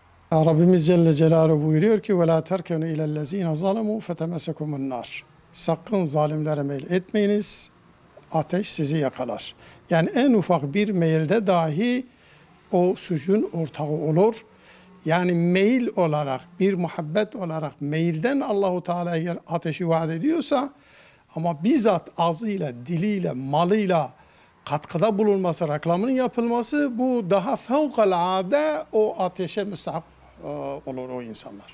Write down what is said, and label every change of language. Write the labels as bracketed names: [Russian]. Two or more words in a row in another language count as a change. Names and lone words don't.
[Turkish] Rabbimiz Celle Celaluhu buyuruyor ki [Arabic] وَلَا تَرْكَنُوا اِلَى الَّذ۪ينَ ظَلَمُوا فَتَمَسَكُمُ النَّارِ [Turkish] Sakın zalimlere meyil etmeyiniz, ateş sizi yakalar. Yani en ufak bir meyilde dahi o suçun ortağı olur. Yani meyil olarak, bir muhabbet olarak meyilden Allahu Teala eğer ateşi vaat ediyorsa, ama bizzat ağzıyla, diliyle, malıyla katkıda bulunması, reklamının yapılması, bu daha fevkalade o ateşe müstahak olur o insanlar.